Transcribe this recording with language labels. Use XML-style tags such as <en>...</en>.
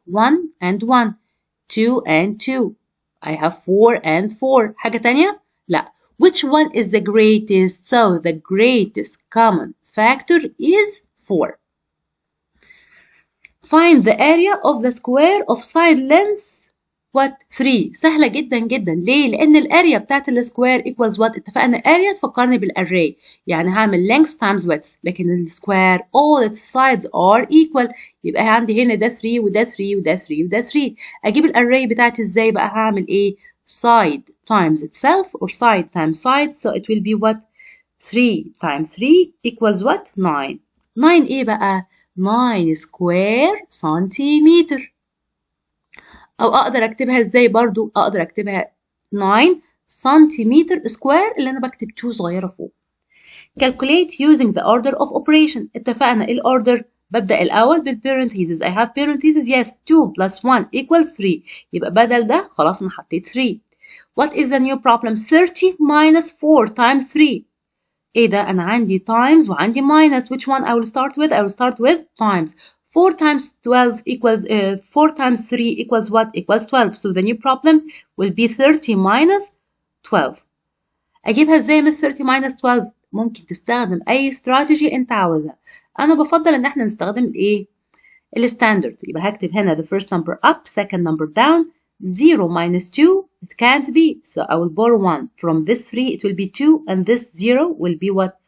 <en>1 and 1. 2 and 2. I have 4 and 4.</en> <ar>حاجة تانية؟ لا.</ar> <en>Which one is the greatest? So the greatest common factor is 4. Find the area of the square of side lengths what 3.</en> <ar>سهلة جدا جدا. ليه؟ لأن الاريا بتاعت السكوير</ar> <en>equals what؟</en> <ar>اتفقنا area تفكرني بالarray. يعني هعمل</ar> <en>length times width.</en> <ar>لكن السكوير</ar> <en>all its sides are equal.</en> <ar>يبقى عندي هنا ده 3 وده 3 وده 3 وده 3. أجيب الarray بتاعتي ازاي بقى؟ هعمل ايه؟</ar> <en>side times itself or side times side. So it will be what? 3 times 3 equals what? 9.</en> <ar>9 ايه بقى؟ 9 سكوير سنتيمتر. او اقدر اكتبها ازاي برضو؟ اقدر اكتبها 9 سنتيمتر سكوير اللي انا بكتب 2 صغيرة فوق.</ar> <en>calculate using the order of operation.</en> <ar>اتفقنا ايه الاوردر؟ ببدأ الأول بالparentheses.</ar> <en>I have parentheses. Yes. 2 plus 1 equals 3.</en> <ar>يبقى بدل ده خلاص أنا حطيت 3.</ar> <en>What is the new problem? 30 minus 4 times 3.</en> <ar>ايه ده؟ أنا عندي times وعندي minus.</ar> <en>Which one I will start with? I will start with times. 4 times 12 equals 4 times 3 equals what? Equals 12. So the new problem will be 30 minus 12.</en> <ar>اجيبها ازاي من</ar> <en>30 minus 12؟</en> <ar>ممكن تستخدم اي استراتيجي انت عاوزها. انا بفضل ان احنا نستخدم الايه؟ الستاندرد. يبقى هكتب هنا</ar> <en>the first number up, second number down. 0 minus 2 it can't be, so I will borrow 1 from this 3. It will be 2 and this 0 will be what?</en>